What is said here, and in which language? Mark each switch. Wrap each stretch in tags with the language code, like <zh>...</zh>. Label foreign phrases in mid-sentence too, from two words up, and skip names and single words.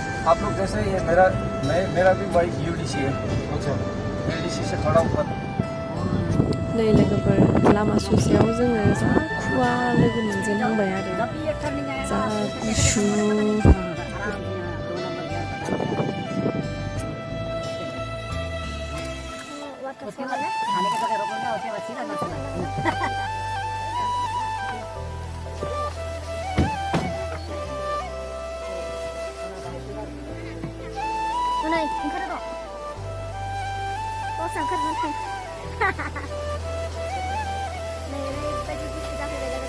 <hi>आप लोग जैसे ये मेरा भी वही यूडीसी है। अच्छा, यूडीसी से थोड़ा ऊपर।</hi> <brx>नै लोगोफोर लामा ससेयाव जोङो जा खुवा लोगो मोनजेनहांबाय आरो जा गुसु</brx> <hi>खाने के जगह रोकोगे उसके बाद सीधा ना चलना</hi> <ko>오늘 그래도 버스 안 가면 돼. 네, 빨리 시작해 내려가자.</ko>